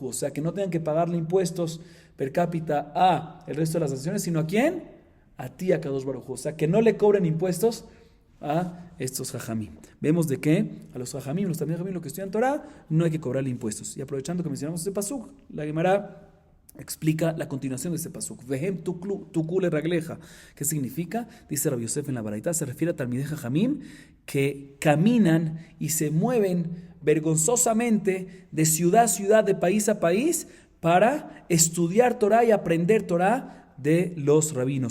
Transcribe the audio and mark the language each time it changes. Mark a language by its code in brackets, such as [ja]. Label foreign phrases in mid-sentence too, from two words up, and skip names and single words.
[es] O sea, que no tengan que pagarle impuestos [la] per cápita [es] a el resto de las naciones, sino ¿a quién? A ti, [he] הקדוש ברוך הוא. [es] O sea, que no le cobren impuestos a estos jajamim. Vemos de que a los jajamim, los también jajamim, los que estudian Torah, no hay que cobrarle impuestos. Y aprovechando que mencionamos este pasuk, la Gemara explica la continuación de este pasuk. [he] והם תכו לרגלך. [es] ¿Qué significa? Dice Rabbi Yosef en la Baraita, se refiere a [he] תלמידי חכמים [es] que caminan y se mueven vergonzosamente de ciudad a ciudad, de país a país, para estudiar Torah y aprender Torah de los rabinos.